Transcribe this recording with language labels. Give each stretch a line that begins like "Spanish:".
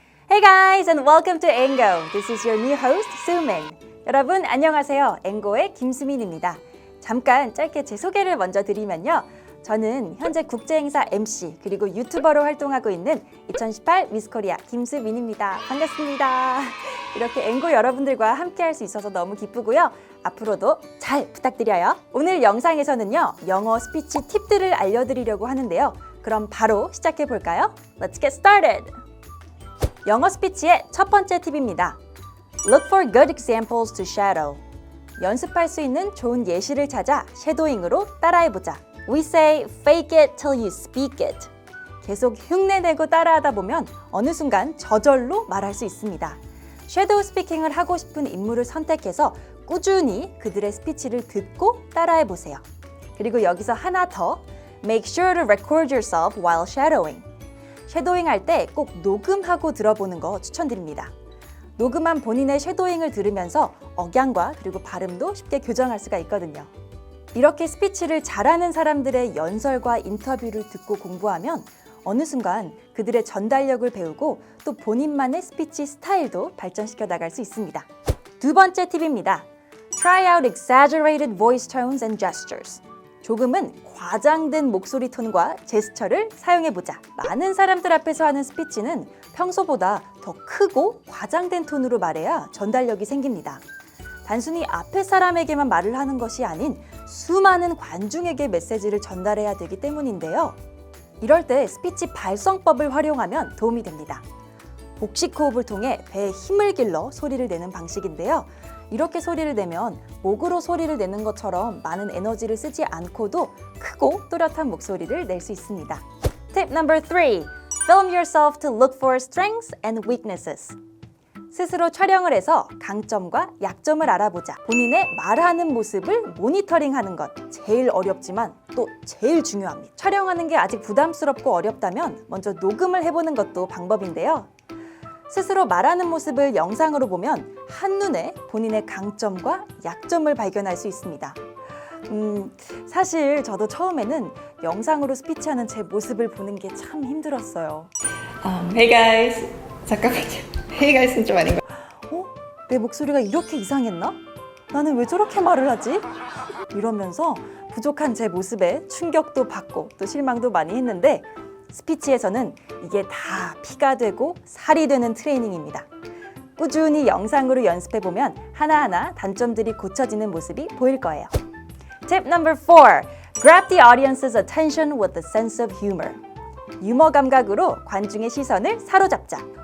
English: Hey guys and welcome to Engo. This is your new host, Sumin.
Korean: 여러분 안녕하세요. 앵고의 김수민입니다. 잠깐 짧게 제 소개를 먼저 드리면요. 저는 현재 국제행사 MC 그리고 유튜버로 활동하고 있는 2018 미스코리아 김수민입니다. 반갑습니다. 이렇게 앵고 여러분들과 함께 할 수 있어서 너무 기쁘고요. 앞으로도 잘 부탁드려요. 오늘 영상에서는요. 영어 스피치 팁들을 알려드리려고 하는데요. 그럼 바로 시작해 볼까요?
English: Let's get started!
Korean: 영어 스피치의 첫 번째 팁입니다.
English: Look for good examples to shadow.
Korean: 연습할 수 있는 좋은 예시를 찾아 쉐도잉으로 따라해보자.
English: We say fake it till you speak it.
Korean: 계속 흉내내고 따라하다 보면 어느 순간 저절로 말할 수 있습니다. 섀도우 스피킹을 하고 싶은 인물을 선택해서 꾸준히 그들의 스피치를 듣고 따라해보세요.
English: 그리고 여기서 하나 더, make sure to record yourself while shadowing.
Korean: 쉐도잉 할 때 꼭 녹음하고 들어보는 거 추천드립니다. 녹음한 본인의 쉐도잉을 들으면서 억양과 그리고 발음도 쉽게 교정할 수가 있거든요. 이렇게 스피치를 잘하는 사람들의 연설과 인터뷰를 듣고 공부하면 어느 순간 그들의 전달력을 배우고 또 본인만의 스피치 스타일도 발전시켜 나갈 수 있습니다.
English: 두 번째 팁입니다. Try out exaggerated voice tones and gestures.
Korean: 조금은 과장된 목소리 톤과 제스처를 사용해보자. 많은 사람들 앞에서 하는 스피치는 평소보다 더 크고 과장된 톤으로 말해야 전달력이 생깁니다. 단순히 앞에 사람에게만 말을 하는 것이 아닌 수많은 관중에게 메시지를 전달해야 되기 때문인데요. 이럴 때 스피치 발성법을 활용하면 도움이 됩니다. 복식 호흡을 통해 배에 힘을 길러 소리를 내는 방식인데요. 이렇게 소리를 내면 목으로 소리를 내는 것처럼 많은 에너지를 쓰지 않고도 크고 또렷한 목소리를 낼 수 있습니다.
English: Tip number 3. Film yourself to look for strengths and weaknesses.
Korean: 스스로 촬영을 해서 강점과 약점을 알아보자. 본인의 말하는 모습을 모니터링하는 것 제일 어렵지만 또 제일 중요합니다. 촬영하는 게 아직 부담스럽고 어렵다면 먼저 녹음을 해보는 것도 방법인데요. 스스로 말하는 모습을 영상으로 보면 한눈에 본인의 강점과 약점을 발견할 수 있습니다. 사실 저도 처음에는 영상으로 스피치하는 제 모습을 보는 게 참 힘들었어요.
English: Hey guys. 잠깐만요.
Korean: Hey guys 는 좀 아닌가? 내 목소리가 이렇게 이상했나? 나는 왜 저렇게 말을 하지? 이러면서 부족한 제 모습에 충격도 받고 또 실망도 많이 했는데 스피치에서는 이게 다 피가 되고 살이 되는 트레이닝입니다. 꾸준히 영상으로 연습해보면 하나하나 단점들이 고쳐지는 모습이 보일 거예요.
English: Tip number 4. Grab the audience's attention with a sense of humor.
Korean: 유머 감각으로 관중의 시선을 사로잡자.